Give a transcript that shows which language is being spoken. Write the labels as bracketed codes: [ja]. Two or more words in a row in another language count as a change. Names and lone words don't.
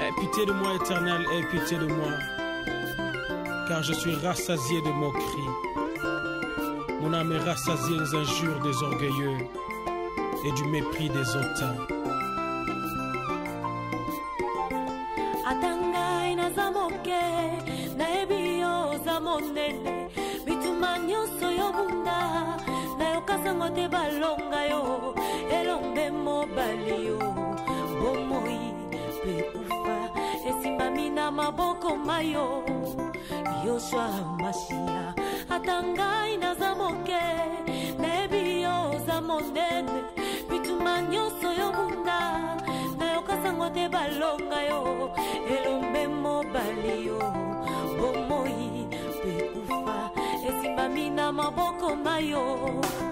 [fr] pitié de moi, Éternel, aie pitié de moi, car je suis rassasié de moqueries. Mon âme est rassasiée des injures des orgueilleux et du mépris des hautains. [ln] Atangai na zamoke na ebio zamonene bituma nyonso yobunda na yokasango te balonga yo elombe mobali yo bomoi pe ufa esimami na maboko mayo Yoshua Mashia Atangai na zamoke na ebio zamonene bituma nyonso yobunda na yokasango te balonga yo elombe mobali yo bomoi pe ufa esimbami na maboko mayo